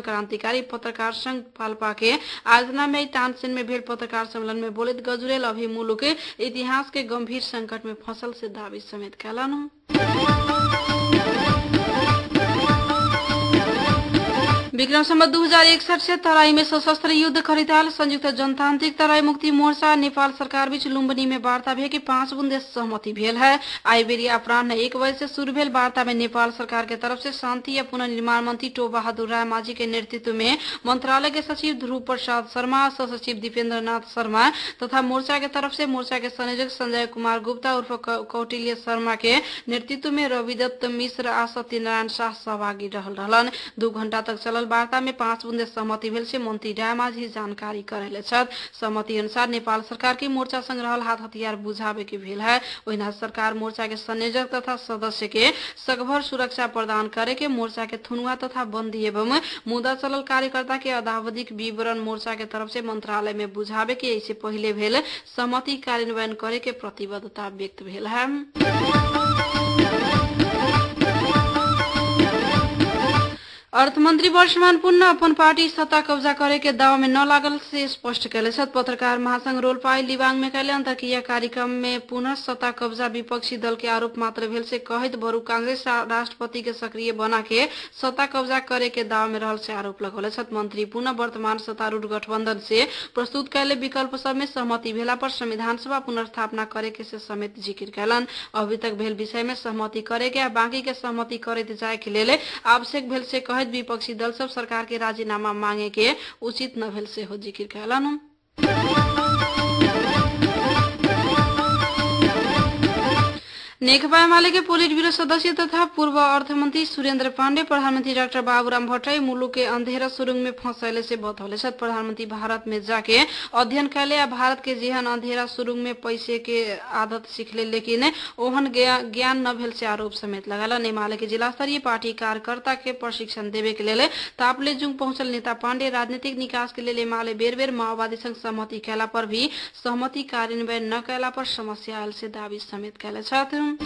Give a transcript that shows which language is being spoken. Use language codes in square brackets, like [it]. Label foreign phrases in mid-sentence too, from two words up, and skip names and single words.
[mai] क्रांतिकारी पत्रकार संघ पाल्पा के आयोजना में तानसेन में भेल पत्रकार सम्मेलन में बोलित गजुरेल अभी मुलुक इतिहास के गंभीर संकट में फसल से दावी समेत कैलन। विक्रम संवत 2061 से तराई में सशस्त्र युद्ध खरिदाल संयुक्त जनतांत्रिक तराई मुक्ति मोर्चा नेपाल सरकार बीच लुम्बिनी में वार्ता भे कि 5 बुंदे सहमति भेल है। आइबेरिया अपराह्न 1 बजे से शुरू भेल वार्ता में नेपाल सरकार के तरफ से शांति या पुनर्निर्माण मंत्री टो बहादुर राय माझी के नेतृत्व में मंत्रालय के सचिव ध्रुव प्रसाद शर्मा, सहसचिव दीपेन्द्र नाथ शर्मा तथा मोर्चा के तरफ से मोर्चा के संयोजक संजय कुमार गुप्ता उर्फ कौटिल्य शर्मा के नेतृत्व में रविदत्त मिश्र आ सत्यनारायण शाह सहभागी रहलन। 2 घंटा तक चलल वार्ता में 5 बुंदे सहमति भेल से मंत्री राय माझी जानकारी करेले छथि। सहमति अनुसार नेपाल सरकार की मोर्चा संग रहल हाथ हथियार बुझावे के भेल है। ओहिना सरकार मोर्चा के संयोजक तथा सदस्य के सगभर सुरक्षा प्रदान करे के, मोर्चा के थुनुआ तथा बंदी एवं मुद्दा चलल कार्यकर्ता के अदावधिक विवरण मोर्चा के तरफ से मंत्रालय में बुझावे के इससे पहले भेल सहमति कार्यान्वयन करे के प्रतिबद्धता व्यक्त भेल है। अर्थमंत्री वर्षमान पुनः अपन पार्टी सत्ता कब्जा करे के दाव में न लागल से स्पष्ट कैले। पत्रकार महासंघ रोल्पाई लिबांग में कैले अंतरक्रिया कार्यक्रम में पुनः सत्ता कब्जा विपक्षी दल के आरोप मात्र भेल से कहित बरू कांग्रेस राष्ट्रपति के सक्रिय बना के सत्ता कब्जा करे के दाव में रहल से आरोप लगौले। मंत्री पुनः वर्तमान सत्तारूढ़ गठबंधन से प्रस्तुत कैले विकल्प सब में सहमति भेला पर संविधान सभा पुनर्स्थापना करे के से समेत जिक्र कैलन। अभी तक भेल विषय में सहमति करे के बाकी के सहमति करे जाए के लिए आवश्यक भेल से विपक्षी दल सब सरकार के राजीनामा मांगे के उचित न भेल से हो जिक्र कैलन। नेकपा एमाले के पोलिट ब्यूरो सदस्य तथा पूर्व अर्थमंत्री सुरेंद्र पांडे प्रधानमंत्री डॉक्टर बाबूराम भट्टराई मुलुक के अंधेरा सुरंग में फंसैले से बतौले। प्रधानमंत्री भारत में जाके अध्ययन कैले या भारत के जेहन अंधेरा सुरंग में पैसे के आदत सीखले लेकिन ओहन ज्ञान न भेल से आरोप समेत लगाला। एमाले के जिला स्तरीय पार्टी कार्यकर्ता के प्रशिक्षण देवे के लिए तापलेजुंग पहुंचल नेता पांडे राजनीतिक निकास के लिए एमाले बेर बेर माओवादी संग सहमति कैला पर भी सहमति कार्यान्वयन न कैला पर समस्या आयल से दावी समेत कैले छथि।